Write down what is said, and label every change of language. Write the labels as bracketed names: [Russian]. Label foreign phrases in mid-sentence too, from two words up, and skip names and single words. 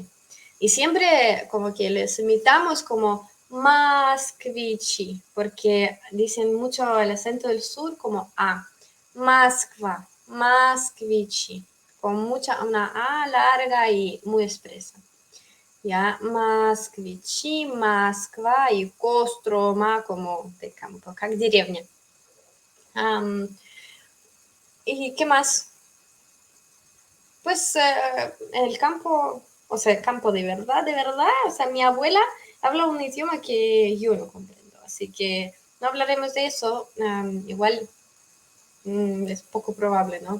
[Spanish] Y siempre como que les imitamos como Moskvichi, porque dicen mucho el acento del sur como A. Moskva, Moskvichi, con una A larga y muy expresa. Ya, Москвичи, Москва y Кострома como de campo, [Russian] как деревня. [Spanish] ¿Y qué más? Pues el campo, o sea, el campo de verdad, o sea, mi abuela habla un idioma que yo no comprendo, así que no hablaremos de eso. Igual es poco probable, ¿no?